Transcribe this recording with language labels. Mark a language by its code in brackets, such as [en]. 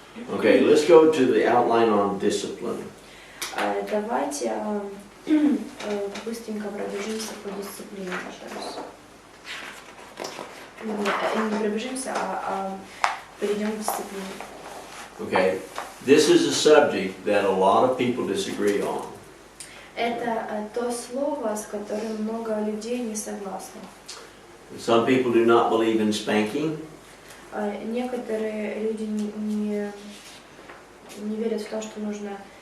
[en] Okay, let's go to the outline on discipline. [ru] Давайте быстренько пробежимся по дисциплине, пожалуйста. Не пробежимся, а перейдем к дисциплине. [en] Okay, this is a subject that a lot of people disagree on. [ru] Это то слово, с которым много людей не согласны. [en] Some people do not believe in spanking. [ru] Некоторые люди не верят в то, что нужно